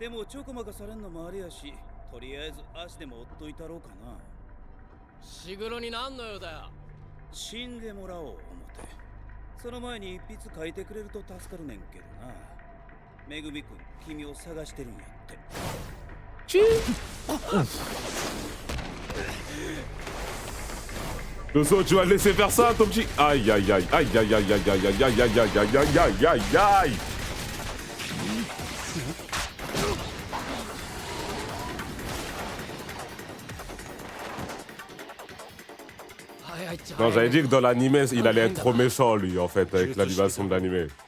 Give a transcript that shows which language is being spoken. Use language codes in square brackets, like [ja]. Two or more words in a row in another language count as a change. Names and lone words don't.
[ja] でもちょこまかされんのもあれやし、とりあえず足でも追っといたろうかな。伏黒になんのよだよ。死んでもらおう思て。その前に一筆書いてくれると助かるねんけどな。めぐみくん、君を探してるんやって。 [fr] Le saut, tu vas le laisser faire ça, ton petit. Aïe, aïe, aïe, aïe, aïe, aïe, aïe, aïe, aïe, aïe, aïe, aïe, aïe, aïe, aïe, aïe, aïe. Non, j'avais dit que dans l'animé, il allait être trop méchant, lui, en fait, avec l'animation de l'animé.